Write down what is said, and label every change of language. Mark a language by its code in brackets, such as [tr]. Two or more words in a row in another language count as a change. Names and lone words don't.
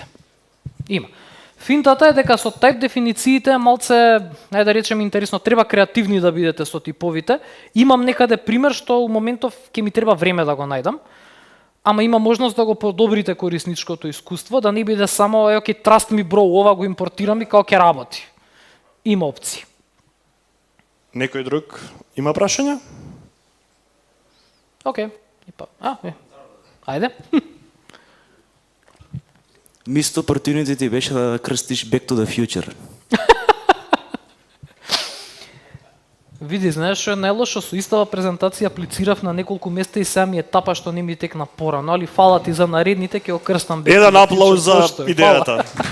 [mk] Има. Финтата е дека со type дефинициите малце, најде да речем интересно, треба креативни да бидете со типовите. Имам некаде пример што у моментов ќе ми треба време да го најдам. Ама има можност да го подобрите корисничкото искуство, да не биде само окей, [en] trust me bro, [mk] ова го импортирам и као ќе работи. Има опции. Некој друг има прашања? Океј. Ајде. [en] Missed opportunity [mk] ти беше да крстиш Back to the Future. Види, знаеш што е најлошо, со истава презентација аплицирав на неколку места и сега ми е тапа што не ми текна порано, али фала ти за наредните, ќе го крстам Back to Еден the аплауз Future. за Зошто е? идејата.